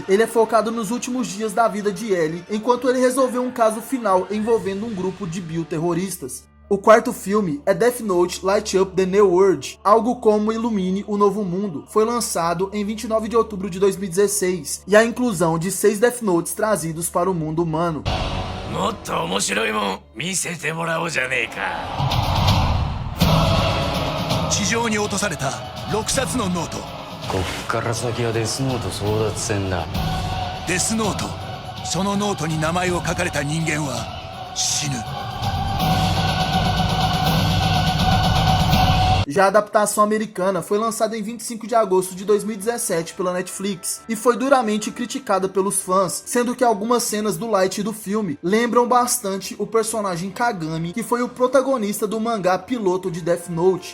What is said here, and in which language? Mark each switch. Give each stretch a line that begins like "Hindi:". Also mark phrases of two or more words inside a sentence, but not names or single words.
Portuguese: Ele é focado nos últimos dias da vida de L, enquanto ele resolveu um caso final envolvendo um grupo de bioterroristas. O 4º filme é Death Note Light Up the New World, algo como Ilumine o Novo Mundo. Foi lançado em 29 de outubro de 2016 e a inclusão de 6 Death Notes trazidos para o mundo humano.
Japanese: もっと面白いもん見せてもらおうじゃねえか。地上に落とされた6冊のノート。こっから先はデスノート争奪戦だ。デスノート。そのノートに名前を書かれた人間は死ぬ。
Portuguese: Já a adaptação americana foi lançada em 25 de agosto de 2017 pela Netflix e foi duramente criticada pelos fãs, sendo que algumas cenas do Light do filme lembram bastante o personagem Kagami, que foi o protagonista do mangá piloto de Death Note.